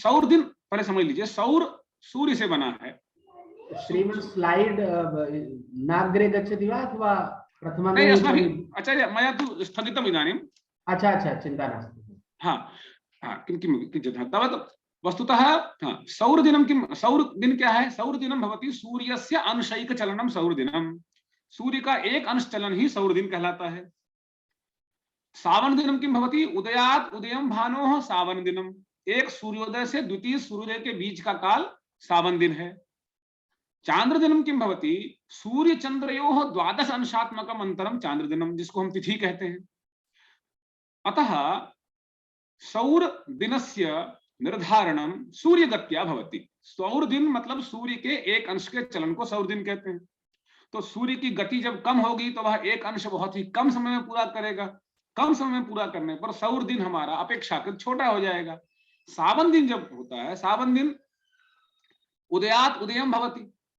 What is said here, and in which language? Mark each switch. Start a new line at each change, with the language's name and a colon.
Hindi: सौर दिन पहले समझ लीजिए, सौर सूर्य से बना है।
Sanskrit: श्रीमन् स्लाइड नाग्रे गच्छति वा अथवा प्रथमं? नहीं, अस्माभिः आचार्य मया तु स्थगितम् इदानीम्। अच्छा अच्छा, चिंता नास्ति। हाँ, किंचित् तावत् वस्तुतः सौर दिनं किं,
Hindi: सौर दिन क्या है?
Sanskrit: सौर दिनं भवति सूर्यस्य अंशैक चलनं सौर दिनं।
Hindi: सूर्य का एक अंश चलन ही सौर दिन कहलाता है।
Sanskrit: सावन दिनं किं भवति, उदयात् उदयं भानोः सावन दिनम्।
Hindi: एक सूर्योदय से द्वितीय सूर्योदय के बीच का काल सावन दिन है।
Sanskrit: चांद्र दिनं किं भवति, सूर्य चंद्रयोः 12 अंशात्मकम् अंतरं चांद्र दिनं,
Hindi: जिसको हम तिथि कहते हैं।
Sanskrit: अतः सौर दिनस्य निर्धारणं सूर्यगत्या भवति।
Hindi: सौर दिन मतलब सूर्य के एक अंश के चलन को सौर दिन कहते हैं। तो सूर्य की गति जब कम होगी तो वह एक अंश बहुत ही कम समय में पूरा करेगा। कम समय में पूरा करने पर सौर दिन हमारा अपेक्षाकृत छोटा हो जाएगा। सावन दिन जब होता है, सावन दिन
Sanskrit: उदयात् उदयं भवति।